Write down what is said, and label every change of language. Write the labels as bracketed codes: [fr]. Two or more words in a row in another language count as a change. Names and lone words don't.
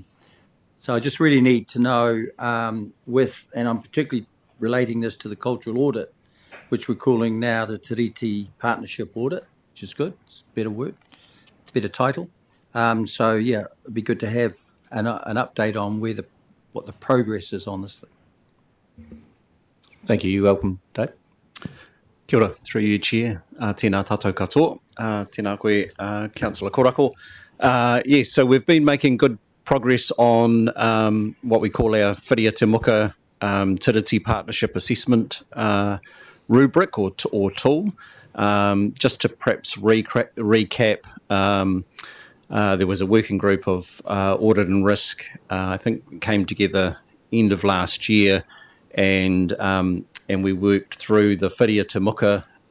[en] So I just really need to know and I'm particularly relating this to the cultural audit, which we're calling now the Tiriti Partnership Audit, which is good. It's better word, better title. So yeah, it'd be good to have an update on what the progress is on this thing. Thank you. You're welcome, Dave. [mi] Kia ora, [en] through you, Chair. [mi] Tēnā tātou katoa. Tēnā koe, [en] Councillor Korako. Yes, so we've been making good progress on what we call our Whiria Te Muka Tiriti Partnership Assessment rubric or tool. Just to perhaps recap, there was a working group of audit and risk, I think came together end of last year, and we worked through the Whiria Te Muka